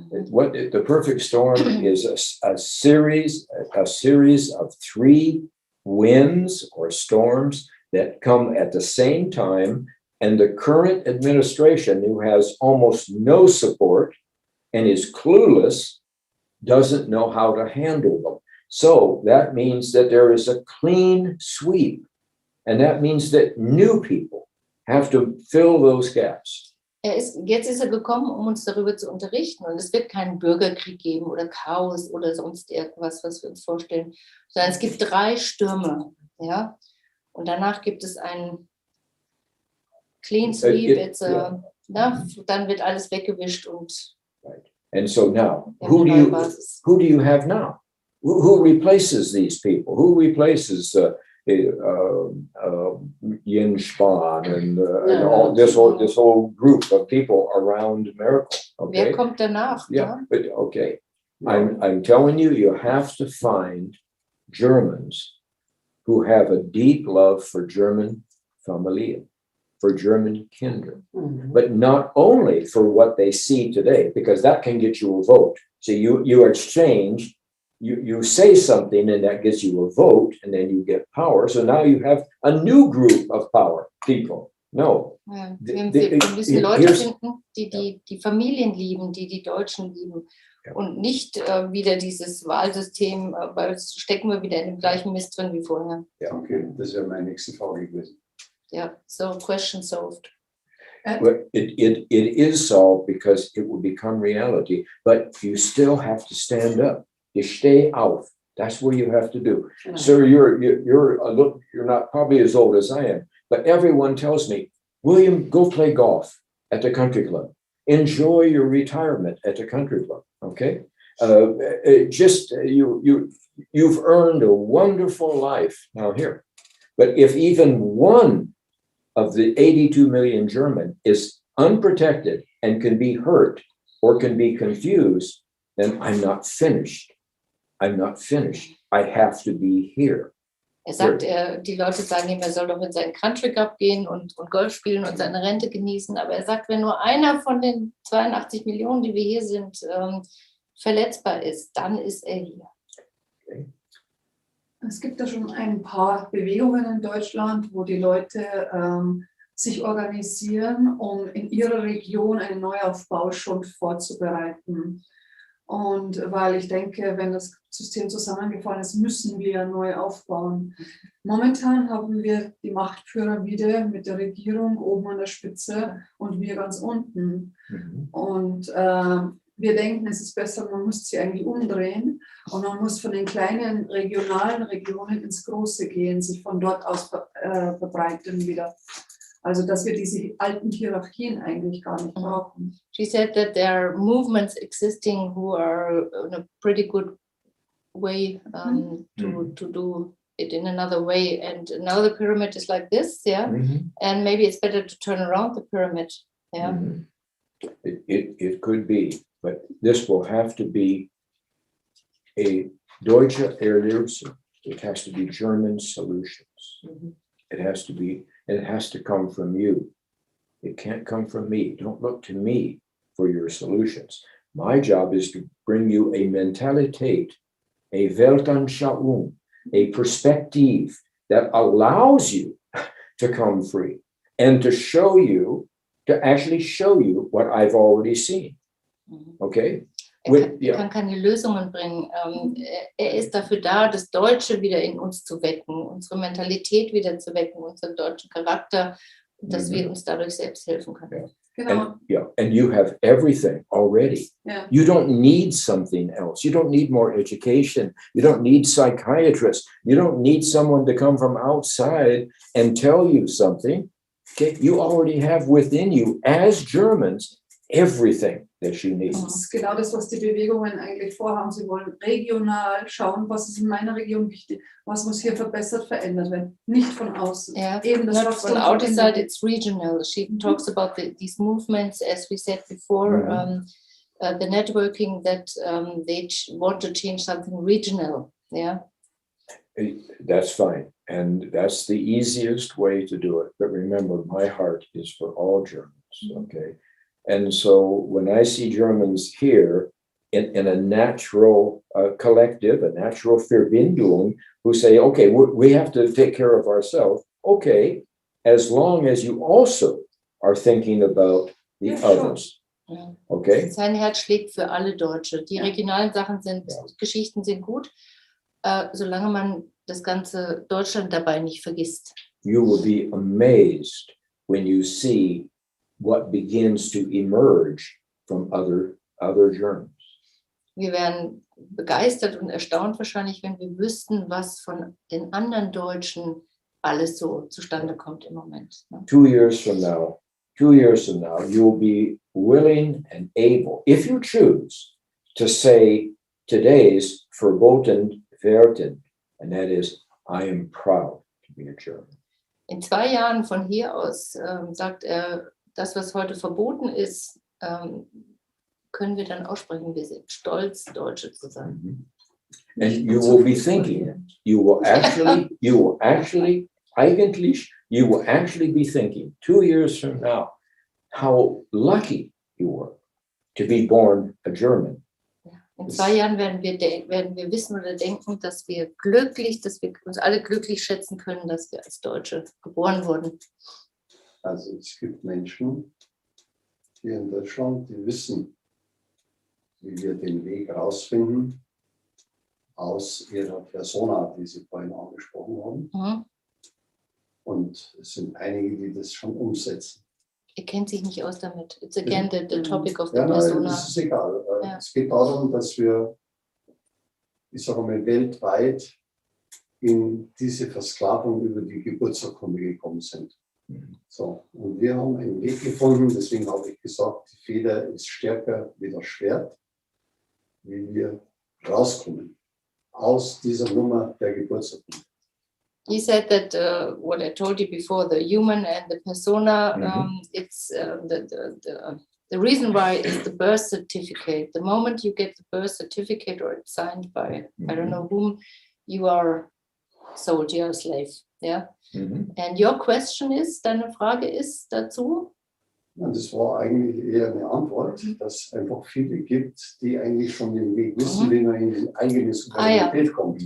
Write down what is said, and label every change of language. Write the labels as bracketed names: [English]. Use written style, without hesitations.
[English] What the perfect storm is a series of three winds or storms that come at the same time, and the current administration, who has almost no support and is clueless, doesn't know how to handle them. So that means that there is a clean sweep, and that means that new people have to fill those gaps. [German] Jetzt ist er gekommen, um uns darüber zu unterrichten. Und es wird keinen Bürgerkrieg geben oder Chaos oder sonst irgendwas, was wir uns vorstellen, sondern es gibt 3 Stürme. Ja? Und danach gibt es einen Clean Sweep. Dann wird alles weggewischt und [English] And so now, who do you have now? Who replaces these people? Who replaces Jens Spahn and all this whole group of people around Miracle? Okay. [German] Wer kommt danach? [English] Yeah, but okay. I'm telling you, you have to find Germans who have a deep love for German Familie, for German Kinder, but not only for what they see today, because that can get you a vote. So you exchange, you say something and that gets you a vote and then you get power. So now you have a new group of power people. No. [German] Ja, wir müssen Leute finden, die Familien lieben, die Deutschen lieben. Ja. Und nicht wieder dieses Wahlsystem, weil es stecken wir wieder in dem gleichen Mist drin wie vorher. Ja, okay, das wäre meine nächste Frage gewesen. [English] Ja, so question solved. But it is solved because it will become reality, but you still have to stand up. You stay auf. That's what you have to do. Sir, you're not probably as old as I am, but everyone tells me, William, go play golf at the country club. Enjoy your retirement at the country club. Okay, you've earned a wonderful life now here. But if even one of the 82 million German is unprotected and can be hurt or can be confused, then I'm not finished. I'm not finished. I have to be here. [German] Sagt, die Leute sagen ihm, er soll doch in seinen Country Club gehen und Golf spielen und seine Rente genießen. Aber er sagt, wenn nur einer von den 82 Millionen, die wir hier sind, verletzbar ist, dann ist er hier. [English] Okay. [German] Es gibt ja schon ein paar Bewegungen in Deutschland, wo die Leute sich organisieren, um in ihrer Region einen Neuaufbau schon vorzubereiten. Und weil ich denke, wenn das System zusammengefallen ist, müssen wir neu aufbauen. Momentan haben wir die Machtpyramide mit der Regierung oben an der Spitze und wir ganz unten. Und wir denken, es ist besser, man muss sie eigentlich umdrehen und man muss von den kleinen regionalen Regionen ins Große gehen, sich von dort aus verbreiten wieder. Also, dass wir diese alten Hierarchien eigentlich gar nicht brauchen. [English] She said that there are movements existing who are in a pretty good way to do it in another way. And now the pyramid is like this, yeah? And maybe it's better to turn around the pyramid, yeah? It could be, but this will have to be a [German] deutsche Erlösung. [English] It has to be German solutions. It has to be. It has to come from you. It can't come from me. Don't look to me for your solutions. My job is to bring you a Mentalität, a Weltanschauung, a perspective that allows you to come free and to actually show you what I've already seen. Okay? [German] Kann keine Lösungen bringen. Er ist dafür da, das Deutsche wieder in uns zu wecken, unsere Mentalität wieder zu wecken, unseren deutschen Charakter, dass wir uns dadurch selbst helfen können. Genau. [English] And you have everything already. You don't need something else. You don't need more education. You don't need psychiatrists. You don't need someone to come from outside and tell you something. Okay? You already have within you, as Germans, everything that you need. [German] Das ist genau das, was die Bewegungen eigentlich vorhaben. Sie wollen regional schauen, was ist in meiner Region wichtig, was muss hier verbessert, verändert werden, nicht von außen. Eben das [English] not from outside, it's regional. She talks about these movements, as we said before, the networking that they want to change something regional. Yeah. That's fine. And that's the easiest way to do it. But remember, my heart is for all Germans, okay? And so when I see Germans here in a natural collective, a natural Verbindung, who say, okay, we have to take care of ourselves. Okay, as long as you also are thinking about the others. [German] Ja. [English] Okay? [German] Sein Herz schlägt für alle Deutsche. Die regionalen Geschichten sind gut, solange man das ganze Deutschland dabei nicht vergisst. [English] You will be amazed when you see what begins to emerge from other Germans. [German] Wir wären begeistert und erstaunt wahrscheinlich, wenn wir wüssten, was von den anderen Deutschen alles so zustande kommt im Moment. Ne? [English] 2 years from now, you'll be willing and able, if you choose, to say today's [German] verboten werden, [English] and that is, I am proud to be a German. [German] In 2 Jahren von hier aus sagt er, das, was heute verboten ist, können wir dann aussprechen. Wir sind stolz, Deutsche zu sein. [English] And you will be thinking, you will actually be thinking 2 years from now, how lucky you were to be born a German. [German] In 2 Jahren werden wir wissen oder denken, dass wir uns alle glücklich schätzen können, dass wir als Deutsche geboren wurden. Also es gibt Menschen hier in Deutschland, die wissen, wie wir den Weg rausfinden aus ihrer Persona, die Sie vorhin angesprochen haben. Und es sind einige, die das schon umsetzen. Er kennt sich nicht aus damit. [English] It's again the topic of the persona. [German] Nein, das ist egal. Ja. Es geht darum, dass wir, ich sage mal, weltweit in diese Versklavung über die Geburtsurkunde gekommen sind. So, und wir haben einen Weg gefunden, deswegen habe ich gesagt, die Feder ist stärker wie das Schwert, wie wir rauskommen aus dieser Nummer der Geburtsurkunde. [English] He said that what I told you before, the human and the persona, it's the reason why is the birth certificate. The moment you get the birth certificate or it's signed by I don't know whom, you are sold, you're a slave. Yeah. And your question is, [German] deine Frage ist dazu? Und das war eigentlich eher eine Antwort, dass es einfach viele gibt, die eigentlich schon den Weg wissen, wie man in die eigene Souveränität kommt.